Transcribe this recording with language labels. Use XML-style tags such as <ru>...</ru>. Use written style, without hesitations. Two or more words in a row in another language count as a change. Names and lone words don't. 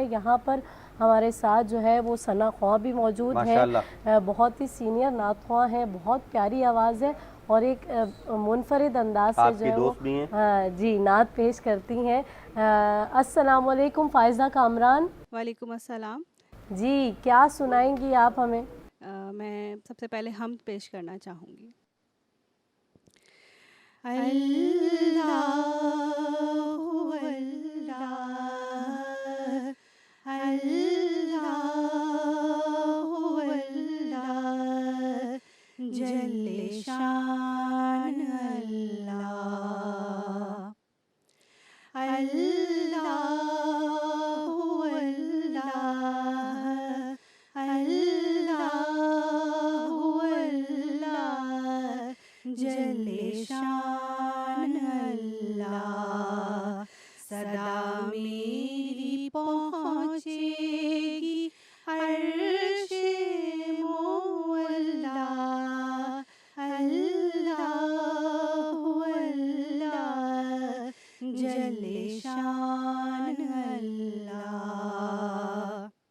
<ur>یہاں پر ہمارے ساتھ جو ہے وہ ثنا خواں بھی موجود ہے، بہت ہی سینئر نعت خواں ہے، بہت پیاری آواز ہے اور ایک منفرد انداز سے جو ہے وہ جی نعت پیش کرتی ہیں.</ur> <ar>السلام عليكم</ar> <ur>फ़ाइज़ा कामरान।</ur> <ar>وعليكم السلام</ar> <ur>جی، کیا سنائیں گی آپ ہمیں? میں سب سے پہلے حمد پیش کرنا چاہوں گی. اللہُ اللہ، اللہُ اللہ, جلّے شان اللہ، اللہُ اللہ، اللہُ اللہ, جلّے شان اللہ. صدا میری پہنچے گی عرشِ مولا, اللہُ اللہ, جلّے شان اللہ.</ur>